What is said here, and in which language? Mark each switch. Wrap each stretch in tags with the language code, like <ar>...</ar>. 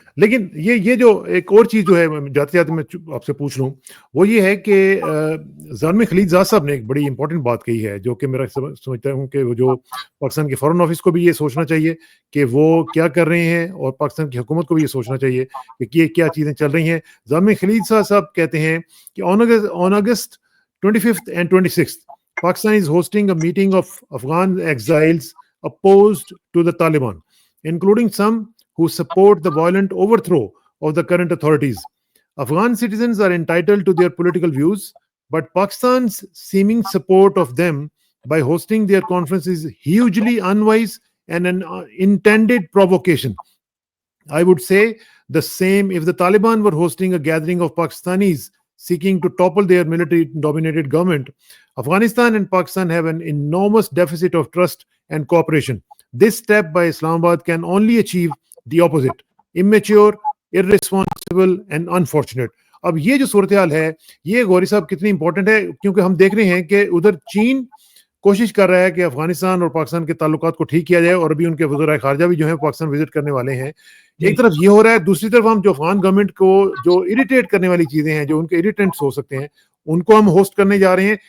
<ur>لیکن یہ جو ایک اور چیز جو ہے جاتے جاتے میں آپ سے پوچھ لوں، وہ یہ ہے کہ زلمے خلیل زاد صاحب نے ایک بڑی امپورٹنٹ بات کہی ہے، جو کہ میرا سمجھتا ہوں کہ وہ جو پاکستان کے فارن آفس کو بھی یہ سوچنا چاہیے کہ وہ کیا کر رہے ہیں، اور پاکستان کی حکومت کو بھی یہ سوچنا چاہیے کہ یہ کیا چیزیں چل رہی ہیں. زلمے خلیل صاحب کہتے ہیں کہ</ur> <en>on August 25th and 26th Pakistan is hosting a meeting of Afghan exiles opposed to the Taliban, including some who support the violent overthrow of the current authorities. Afghan citizens are entitled to their political views, but Pakistan's seeming support of them by hosting their conference is hugely unwise and an intended provocation. I would say the same if the Taliban were hosting a gathering of Pakistanis seeking to topple their military-dominated government. Afghanistan and Pakistan have an enormous deficit of trust and cooperation. This step by Islamabad can only achieve the opposite: immature, irresponsible and unfortunate.</en> <ur>اب یہ جو صورتحال ہے یہ غوری صاحب کتنی important ہے، کیونکہ ہم دیکھ رہے ہیں کہ ادھر چین کوشش کر رہا ہے کہ افغانستان اور پاکستان کے تعلقات کو ٹھیک کیا جائے، اور ابھی ان کے وزرائے خارجہ بھی جو ہیں پاکستان وزٹ کرنے والے ہیں. ایک طرف یہ ہو رہا ہے، دوسری طرف ہم جو افغان گورنمنٹ کو جو اریٹیٹ کرنے والی چیزیں ہیں، جو ان کے اریٹنٹس ہو سکتے ہیں، ان کو ہم ہوسٹ کرنے جا رہے ہیں.</ur>